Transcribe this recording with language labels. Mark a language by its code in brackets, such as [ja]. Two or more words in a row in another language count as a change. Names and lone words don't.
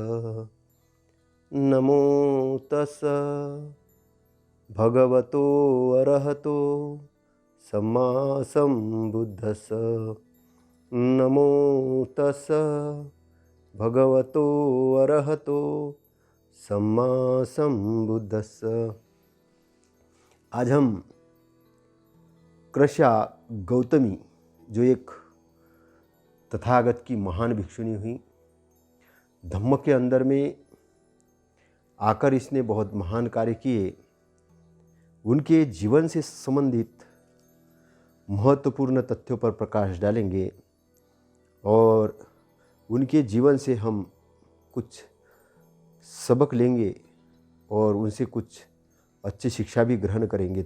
[pi] नमो तस् भगवतो अरहतो सम्मा सम्बुद्धस्स। नमो तस् भगवतो अरहतो सम्मा सम्बुद्धस्स। [hi] आज हम कृष्या गौतमी, जो एक तथागत की महान भिक्षुणी हुई, धम्म के अंदर में आकर इसने बहुत महान कार्य किए, उनके जीवन से संबंधित महत्वपूर्ण तथ्यों पर प्रकाश डालेंगे और उनके जीवन से हम कुछ सबक लेंगे और उनसे कुछ अच्छी शिक्षा भी ग्रहण करेंगे।